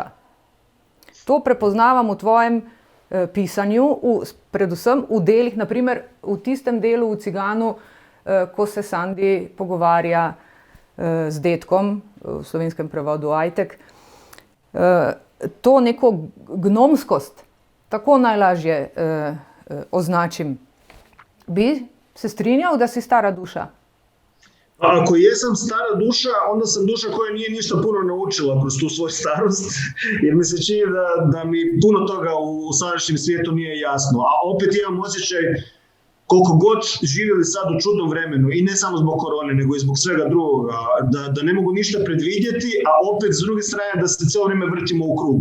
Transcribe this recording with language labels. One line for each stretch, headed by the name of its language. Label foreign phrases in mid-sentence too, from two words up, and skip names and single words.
Slovenian: To prepoznavam v tvojem pisanju, predvsem v delih, naprimer v tistem delu v Ciganu, ko se Sandi pogovarja z dedkom, v slovenskem prevodu Ajtek. To neko gnomskost, tako najlažje označim. Bi se strinjal, da si stara duša?
Croatian: Ako jesam stara duša, onda sam duša koja nije ništa puno naučila kroz tu svoju starost, jer mi se čini da mi puno toga u sadašnjem svijetu nije jasno. A opet imam osjećaj koliko god živjeli sad u čudnom vremenu, i ne samo zbog korone, nego i zbog svega drugoga, da ne mogu ništa predvidjeti, a opet s druge strane da se cijelo vrijeme vrtimo u krug.